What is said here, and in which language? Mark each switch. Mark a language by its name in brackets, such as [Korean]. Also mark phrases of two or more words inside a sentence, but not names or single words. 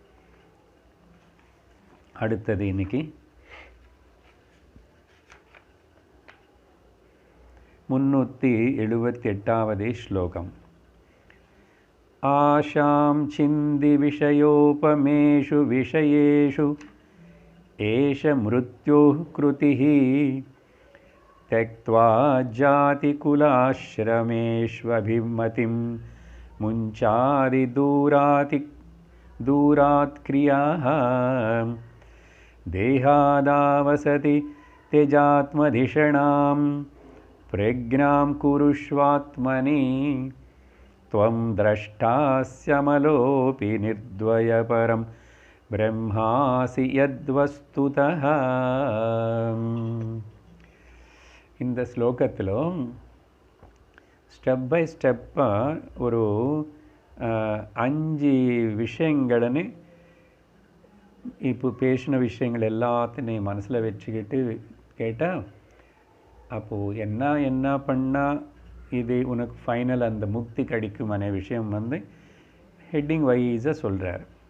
[Tamil] அடுத்தது இன்னைக்கு 378வது ஸ்லோகம். [Sanskrit] आशाम् छिन्धि विषोपमेषु विषयेषु एष मृत्योः कृतिः त्यक्त्वा जातिकुलाश्रमेष्वभिमतिं मुञ्चादि दूरात् क्रियाः देहादावसति त्यजात्मधिषणां प्रज्ञां कुरुष्वात्मनि त्वं द्रष्टास्यमलोऽपि निर्द्वयपरं ब्रह्मासि यद्वस्तुतः. [Tamil] இந்த ஸ்லோகத்தில் [English] step by step [Tamil] ஒரு 5 விஷயங்கள்னு இப்போ பேசின விஷயங்கள் எல்லாத்தையும் மனசில் வச்சுக்கிட்டு கேட்டால், அப்போது என்ன பண்ணால் இது உனக்கு ஃபைனல் அந்த முக்தி கிடைக்குமான விஷயம் [English] heading wise [Tamil] சொல்கிறார்.